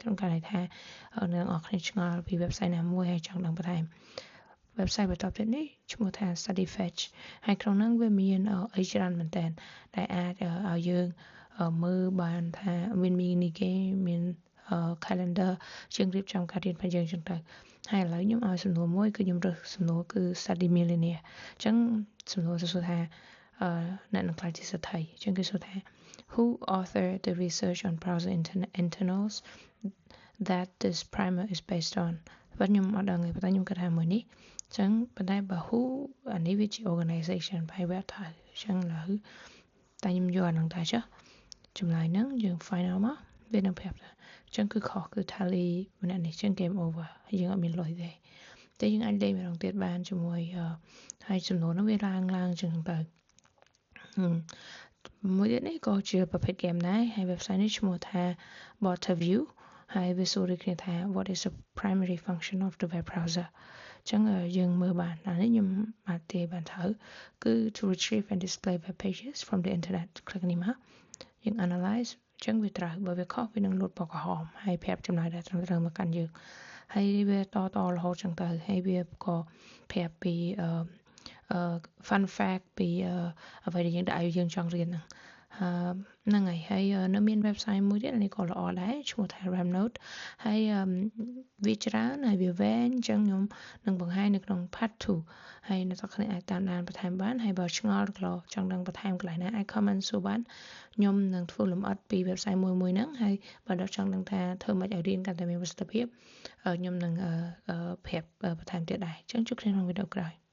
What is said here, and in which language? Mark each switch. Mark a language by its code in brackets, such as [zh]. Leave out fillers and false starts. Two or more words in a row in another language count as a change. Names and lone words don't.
[km] ក្នុងករណីថាអ្នកនរគ្នាឆ្ងល់ពី website ណាមួយហើយចង់ដឹងបន្ថែម website បន្តទៀតនេះឈ្មោះថា Study Fetch ហើយក្នុងហ្នឹងវាមានអីច្រើនមែនតើដែលអាចឲ្យយើងមើល បានថាមាន [en] mini game [km] មាន calendar ជាងរៀបចំការរៀនរបស់យើងចឹងទៅហើយឥឡូវខ្ញុំឲ្យសំណួរមួយគឺខ្ញុំរើសសំណួរគឺ Study Millionaire អញ្ចឹងសំណួរសួរថាអ្នកនឹងខ្លាចជាសេដ្ឋីអញ្ចឹងគេសួរថា [en] Who authored the research on browser internals that this primer is based on [km] បើខ្ញុំអត់ដឹងទេប៉ុន្តែខ្ញុំគិតថាមួយនេះអញ្ចឹងប៉ុន្តែបើ Who អានេះវាជា organization ហើយវាថាអញ្ចឹងឥឡូវតែខ្ញុំយកអានឹងតែចុះចម្លើយហ្នឹងយើង final មកវានឹងប្រាប់ថាអញ្ចឹងគឺខុសគឺ tally ម្នាក់នេះអញ្ចឹង [en] game over [km] ហើយយើងអត់មានលុយទេតែយើងអាចលេងម្ដងទៀតបានជាមួយហើយចំនួនហ្នឹងវាឡើងអញ្ចឹងទៅ មួយទៀតនេះក៏ជាប្រភេទ game ដែរហើយ website នេះឈ្មោះថា Botterview ហើយវាសួរដូចគ្នាថា [en] what is the primary function of the web browser [km] អញ្ចឹងយើងមើលបានអានេះខ្ញុំអាចទាយបានត្រូវគឺ [en] to retrieve and display web pages from the internet [km] คลิกនេះមកយើង analyze អញ្ចឹងវាត្រូវបើវាខុសវានឹងលូតពណ៌ក្រហមហើយប្រាប់ចម្លើយដែលត្រូវ មកកាន់យើងហើយវាតរហូតចឹងទៅហើយវាក៏ប្រាប់ពី [en] fun fact [km] ពីអ្វីដែលយើងចង់រៀន ហ្នឹងហើយនៅមាន website មួយទៀតនេះក៏ល្អដែរឈ្មោះថា Ramnode ហើយវាច្រើនហើយវាវែងអញ្ចឹងខ្ញុំនឹងបង្ហាញនៅក្នុង part 2ហើយអ្នកទាំងគ្នាអាចតាមដានបន្ថែមបានហើយបើឆ្ងល់ក៏ចង់ដឹងបន្ថែមកន្លែងណាអាច comment សួរបានខ្ញុំនឹងធ្វើលម្អិតពី website មួយហ្នឹងហើយបើដល់ចង់ដឹងថាធ្វើម៉េចឲ្យរៀនកាន់តែមានប្រសិទ្ធភាពខ្ញុំនឹងប្រាប់បន្ថែមទៀតដែរអញ្ចឹងជួបគ្នាក្នុងវីដេអូក្រោយ